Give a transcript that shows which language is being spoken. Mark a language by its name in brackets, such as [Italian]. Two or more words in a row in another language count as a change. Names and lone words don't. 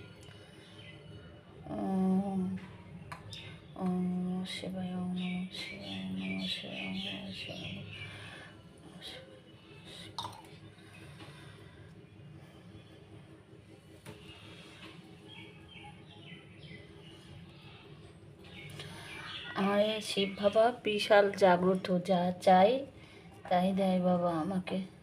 [Sanskrit] ওম ওম নমঃ শিবায়, ওম নমঃ শিবায়, ওম নমঃ শিবায়, ওম নমঃ শিবায়। [Bangla] আমার এই শিব বাবা বিশাল জাগ্রত, যা চাই তাই দেয় বাবা আমাকে।